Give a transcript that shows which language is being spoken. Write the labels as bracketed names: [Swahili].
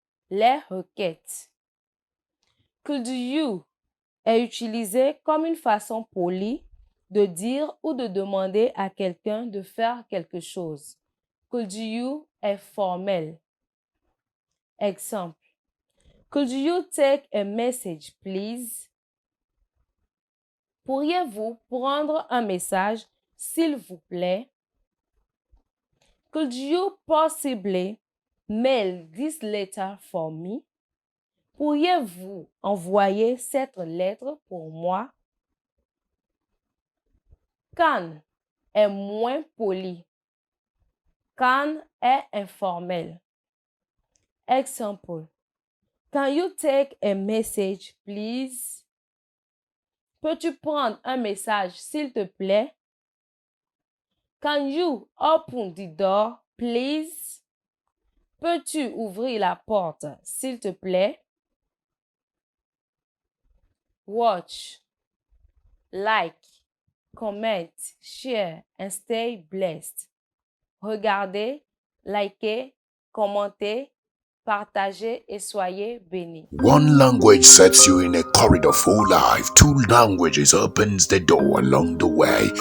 [French] Les requêtes. Could you est utilisé comme une façon polie de dire ou de demander à quelqu'un de faire quelque chose. Could you est formel. Exemple. [English] Could you take a message, please? [French] Pourriez-vous prendre un message, s'il vous plaît? [English] Could you possibly mail this letter for me? [French] Pourriez-vous envoyer cette lettre pour moi? Can est moins poli. Can est informel. Exemple. [English] Can you take a message, please? [French] Peux-tu prendre un message, s'il te plaît? [English] Can you open the door, please? [French] Peux-tu ouvrir la porte, s'il te plaît? [English] Watch, like, comment, share, and stay blessed. [French] Regardez, likez, commentez, partagez et soyez bénis. [English] One language sets you in a corridor for life. Two languages opens the door along the way.